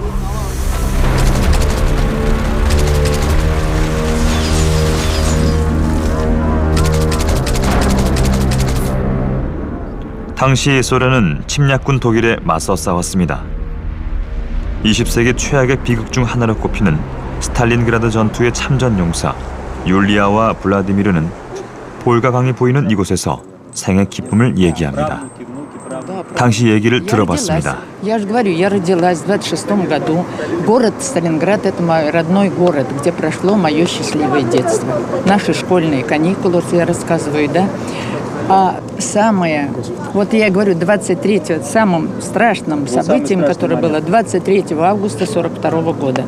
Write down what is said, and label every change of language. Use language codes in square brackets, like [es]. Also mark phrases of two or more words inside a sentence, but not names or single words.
[ko] 당시 소련은 침략군 독일에 맞서 싸웠습니다. 20세기 최악의 비극 중 하나로 꼽히는 스탈린그라드 전투의 참전 용사 율리아와 블라디미르는 볼가강이 보이는 이곳에서 생애 기쁨을 얘기합니다. 당시 얘기를 들어봤습니다. [ru] Я же говорю, я родилась в 26 году. Город Сталинград – это мой родной город, где прошло мое счастливое детство. Наши школьные каникулы, вот я рассказываю, да. А самое, вот я говорю, 23-го, самым страшным событием, которое было 23 августа 42 года.